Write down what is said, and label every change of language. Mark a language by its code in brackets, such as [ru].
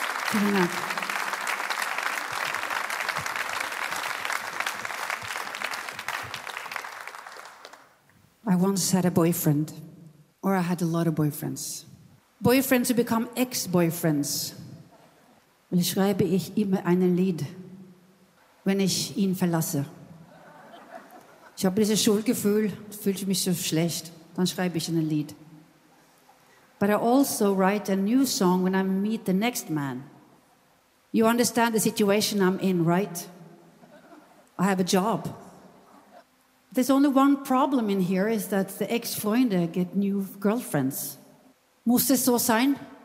[ko] 그러나 [en] I once had a boyfriend, or I had a lot of boyfriends. Boyfriends who become ex-boyfriends. [de] Und schreibe ich immer ein Lied, wenn ich ihn verlasse. Ich habe dieses Schuldgefühl, fühle mich so schlecht, dann schreibe ich ein Lied. [en] But I also write a new song when I meet the next man. You understand the situation I'm in, right? I have a job. There's only one problem in here is that the ex-Freunde get new girlfriends. [de] Muss es so sein?